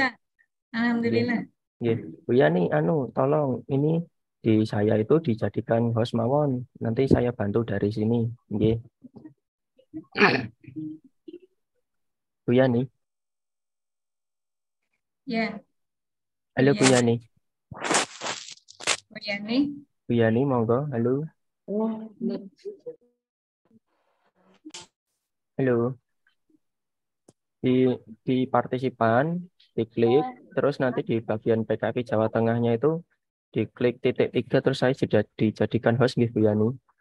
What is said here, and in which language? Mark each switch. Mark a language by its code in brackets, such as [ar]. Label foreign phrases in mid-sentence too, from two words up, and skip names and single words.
[id] Halo. Nggih, Alhamdulillah. nggih. Bu Yani, tolong ini di saya itu dijadikan host mawon. Nanti saya bantu dari sini. Nggih. Bu Yani. Ya, Halo Bu ya. Yani. Bu Yani. Bu Yani, monggo. Halo. Halo. Di partisipan, diklik, terus nanti di bagian PKP Jawa Tengahnya itu Diklik titik 3 terus saya sudah dijadikan host gitu Bu Yani.